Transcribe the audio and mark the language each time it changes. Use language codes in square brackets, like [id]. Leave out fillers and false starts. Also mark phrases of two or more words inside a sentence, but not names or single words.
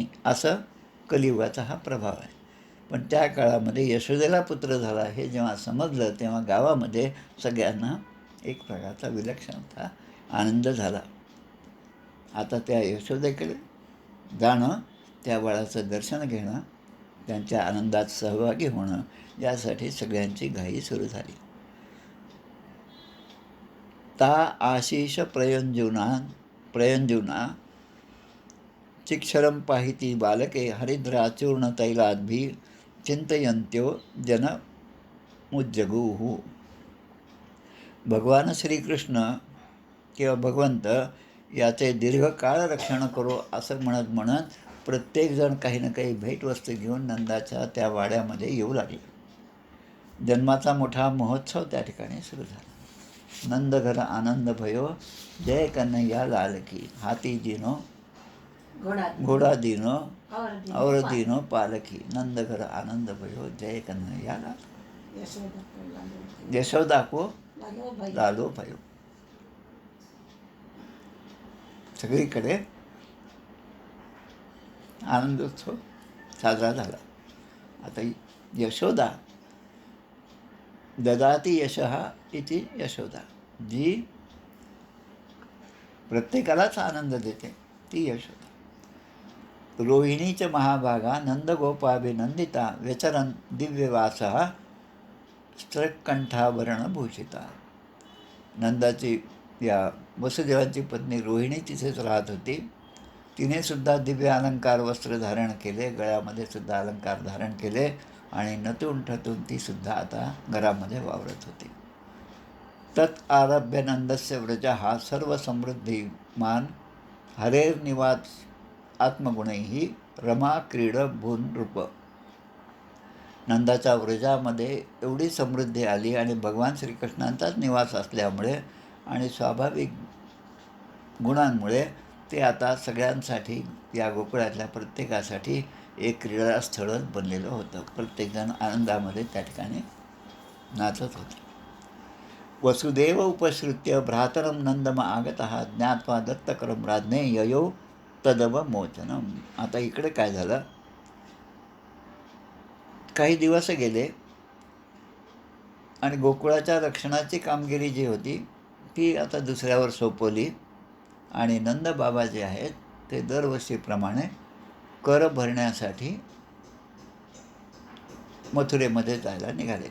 [mr] असं कलियुगाचा हा प्रभाव आहे. पण त्या काळामध्ये यशोदेला पुत्र झाला हे जेव्हा समजलं तेव्हा गावामध्ये सगळ्यांना एक प्रकारचा विलक्षणता आनंद झाला. आता त्या यशोदेकडे जाणं, त्या बाळाचं दर्शन घेणं, त्यांच्या आनंदात सहभागी होणं, यासाठी सगळ्यांची घाई सुरू झाली. [sa] ता आशिष प्रयंजुना चिक्षरं पाहिती बालके हरिद्राचूर्ण तैलाद्भी चिंतयंत्यो जनमुज्जगुः. [mr] भगवान श्रीकृष्ण किंवा भगवंत याचे दीर्घकाळ रक्षण करो असं म्हणत म्हणत प्रत्येकजण काही ना काही भेटवस्तू घेऊन नंदाच्या त्या वाड्यामध्ये येऊ लागले. जन्माचा मोठा महोत्सव त्या ठिकाणी सुरू झाला. [hi] नंद घर आनंद भयो जय कन्हैया लाल की. हाती दिनो घोडा दिनो और दिनो पालकी. नंद घर आनंद भयो जय कन्हैया लाल. यशोदा को लालो भयो. [mr] सगळीकडे आनंदोत्सव साजरा झाला. आता [sa] यशोदा ददाती यशः इति यशोदा, [mr] जी प्रत्येकालाच आनंद देते ती यशोदा. [sa] रोहिणीच महाभागा नंदगोपाभिनंदिता व्यचरन दिव्यवासः स्त्रकंठाभरणभूषिता. [mr] नंदाची या वसुदेवांची पत्नी रोहिणी तिथेच राहत होती. तिने सुद्धा दिव्य अलंकार वस्त्र धारण केले, गळ्यामध्ये सुद्धा अलंकार धारण केले आणि नटून ठटून ती सुद्धा आता घरामध्ये वावरत होती. [sa] तत् आरभ्य नंदस्य व्रजा हा सर्व समृद्धिमान हरेर्निवास आत्मगुणैः रमा क्रीड भून रूप. [mr] नंदाच्या व्रजामध्ये एवढी समृद्धी आली आणि भगवान श्रीकृष्णांचाच निवास असल्यामुळे आणि स्वाभाविक गुणांमुळे ते आता सगळ्यांसाठी या गोकुळातल्या प्रत्येकासाठी एक क्रीडास्थळच बनलेलं होतं. प्रत्येकजण आनंदामध्ये त्या ठिकाणी नाचत होते. [sa] वसुदेव उपश्रुत्य भ्रातरं नंदम आगतः ज्ञात्वा दत्तकरं राज्ञे ययो तदव मोचनम. [mr] आता इकडे काय झालं, काही दिवस गेले आणि गोकुळाच्या रक्षणाची कामगिरी जी होती ती आता दुसऱ्यावर सोपवली आणि नंदबाबा जे आहेत ते दरवर्षीप्रमाणे कर भरण्यासाठी मथुरेमध्ये जायला निघाले.